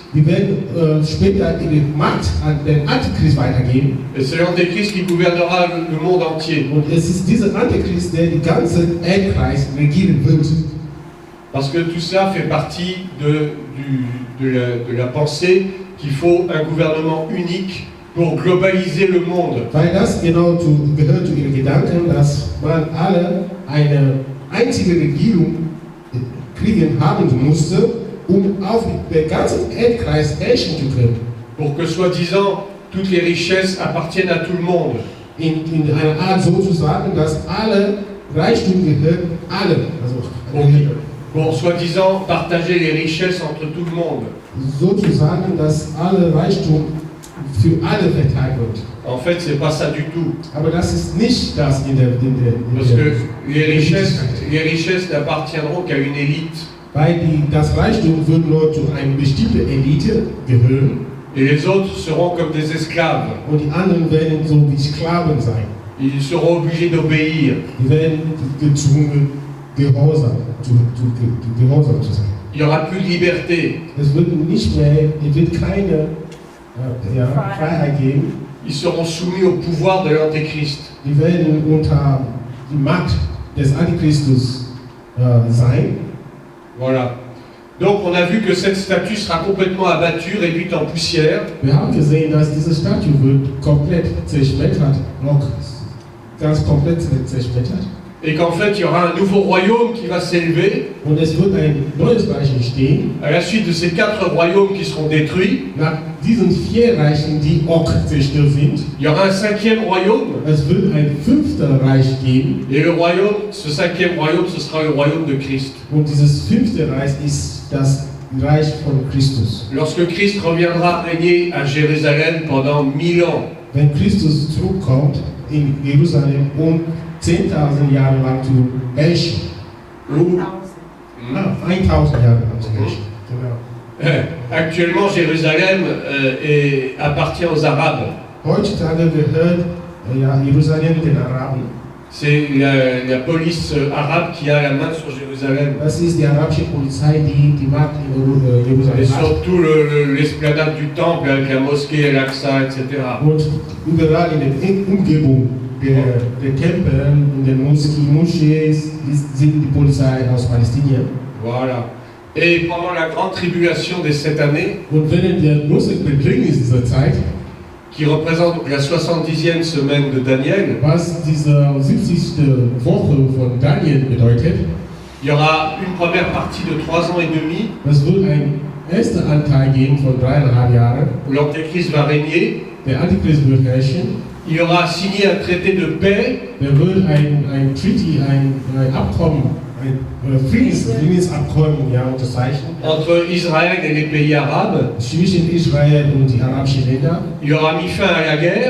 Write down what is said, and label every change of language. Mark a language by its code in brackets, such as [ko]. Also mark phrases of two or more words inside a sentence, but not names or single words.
[de] die werden später ihre Macht an den Antichrist weitergeben. [fr] Et c'est l'Antéchrist qui gouvernera le monde entier. [de] Und es ist dieser Antichrist, der die ganze Erdkreis regieren wird. [fr] Parce que tout ça fait partie de la pensée qu'il faut un gouvernement unique pour globaliser le monde. [de] Weil das genau gehört zu ihren Gedanken, dass man alle eine einzige Regierung haben musste, um auf den ganzen Erdkreis herrschen zu können. [fr] pour que soi-disant toutes les richesses appartiennent à tout le monde. [de] in einer Art so zu sagen, dass alle Reichtum gehört allen. Also, [fr] Pour soi-disant partager les richesses entre tout le monde. [de] so zu sagen, dass alle Reichtum für alle verteilt wird. [fr] En fait, c'est pas ça du tout. [de] Aber das ist nicht das in der [fr] Parce que les richesses n'appartiendront qu'à une élite. [de] Weil das Reichtum wird nur zu einer bestimmten Elite gehören. [fr] Et les autres seront comme des esclaves. [de] Und die anderen werden so wie Sklaven sein. [fr] Ils seront obligés d'obéir. [de] Die werden gezwungen, gehorsam zu sein. [fr] Il n'y aura plus de liberté. [de] Es wird keine Freiheit geben. [fr] Ils seront soumis au pouvoir de l'Antéchrist. [de] Die werden unter die Macht des Antichristus sein. [fr] Voilà. Donc on a vu que cette statue sera complètement abattue, réduite en poussière. [de] Wir haben gesehen, dass diese Statue wird komplett zerschmettert, noch ganz komplett zerschmettert. [fr] Et qu'en fait il y aura un nouveau royaume qui va s'élever. [de] Und es wird ein neues Reich entstehen. [fr] À la suite de ces 4 royaumes qui seront détruits, [de] Nach diesen 4 Reichen, die auch zerstört sind, [fr] il y aura un 5e royaume. [de] es wird ein 5. Reich geben. [fr] Et le royaume, ce 5e royaume, ce sera le royaume de Christ. [de] Und dieses 5. Reich ist das Reich von Christus. [fr] Lorsque Christ reviendra régner à Jérusalem pendant 1000 ans, [de] Wenn Christus zurückkommt in Jerusalem, 10.000 Jahre lang zu herrschen. 1000 Jahre lang zu herrschen. Genau. [fr] Actuellement Jérusalem appartient aux Arabes. [de] Heutzutage gehört Jerusalem den Araben. [fr] C'est la police arabe qui a la main sur Jérusalem. [de] Das ist die arabische Polizei, die Macht in [fr] Et [de] Jerusalem hat. [fr] surtout l'esplanade du temple avec la mosquée, Al-Aqsa, etc. [de] Und überall in der Umgebung der Tempel und der Moscheen sind die Polizei aus Palästina. [fr] Voilà. Et pendant la grande tribulation des 7 années, [de] Und während der großen Bedrängnis dieser Zeit, [fr] qui représente la 70e semaine de Daniel, [de] was diese 70. Woche von Daniel bedeutet, [fr] il y aura une première partie de 3 ans et demi [de] es wird ein erster Anteil geben von 3,5 Jahren. [fr] où l'Antéchrist va régner. [de] Der Antichrist wird herrschen. [fr] Il aura signé un traité de paix [de] Der wird ein Treaty, ein Abkommen, ein Friedensabkommen unterzeichnen [fr] entre Israël et les pays arabes. [de] zwischen Israel und die arabischen Länder. [fr] Il aura mis fin à la guerre